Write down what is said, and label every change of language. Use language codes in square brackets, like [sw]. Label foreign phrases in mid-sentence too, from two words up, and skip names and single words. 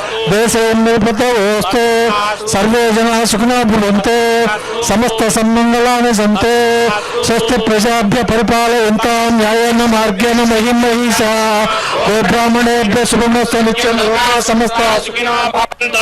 [sa] దేశోస్తు సర్వే జనా సుఖినో భవంతు సమస్త సన్మంగళాని సంతు స్వస్తి ప్రజాభ్య పరిపాలయంతాం న్యాయేన మార్గేణ మహిం మహిషా గో బ్రాహ్మణేభ్య శుభమస్తు నిత్యం లోకా సమస్త సుఖినో భవంతు.